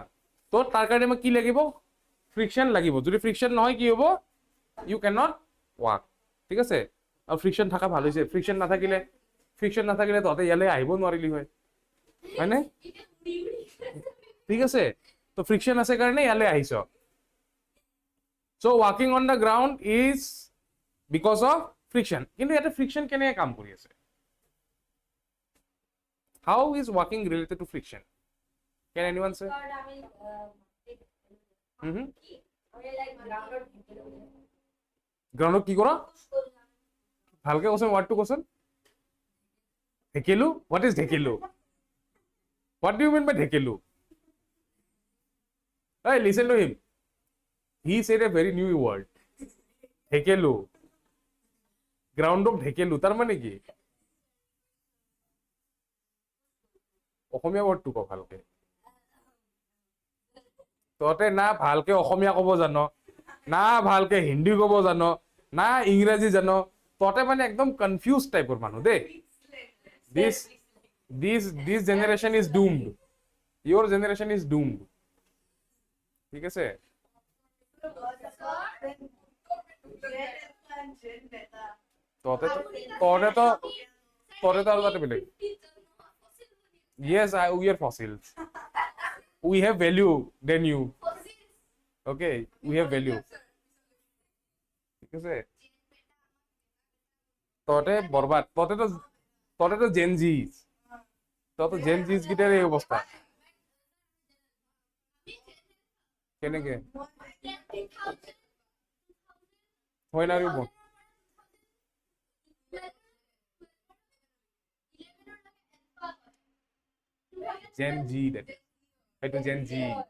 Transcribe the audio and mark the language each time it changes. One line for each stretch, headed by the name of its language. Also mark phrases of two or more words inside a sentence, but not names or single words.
Assamese: তো তাৰ কাৰণে আমাক কি লাগিব? ফ্ৰিকশন লাগিব। যদি ফ্ৰিকশন নহয় কি হ'ব?
English: you can not walk.
Assamese: ঠিক আছে? আৰু ফ্ৰিকশন থকা ভাল হৈছে। ফ্ৰিকশন নাথাকিলে তহঁতে ইয়ালৈ আহিব নোৱাৰিলি হয়, হয়নে? ঠিক আছে তো ফ্ৰিকশন আছে কাৰণে ইয়ালৈ আহিছ।
English: So walking on the ground is because of friction.
Assamese: কিন্তু ইয়াতে ফ্ৰিকশন কেনেকৈ কাম কৰি আছে?
English: How is walking related to friction? Can anyone say?
Assamese: গ্ৰাউণ্ডত কি কৰা? ভালকে কোৱাচোন, ৱাৰ্ডটো কোৱাচোন। ঢেকেলু?
English: What is ঢেকেলু? What do you mean by ঢেকেলু? Hey, listen to him. He said a very new word.
Assamese: ঢেকেলু। গ্ৰাউণ্ডক ঢেকেলু তাৰ মানে কি? অসমীয়া ৱৰ্ডটো ক ভালকে। তহঁতে না ভালকে অসমীয়া ক'ব জানো, না ভালকে হিন্দী ক'ব জানো, না ইংৰাজী জানো, তহঁতে মানে একদম
English: confuse typeৰ
Assamese: মানুহ দেই।
English: This generation is doomed. Your generation is doomed.
Assamese: ঠিক আছে? তহঁতে তহঁতে তো তহঁতে তো আৰু তাতে বেলেগ
English: yes we are fossils we have value than you okay we have value
Assamese: ঠিক আছে তহঁতে বৰবাদ তহঁতে তো জেন জিজ তহঁতে জেন জিজ গিটাৰ এই অৱস্থা কেনেকে হয় না আৰু জেন জি সেইটো জেন জি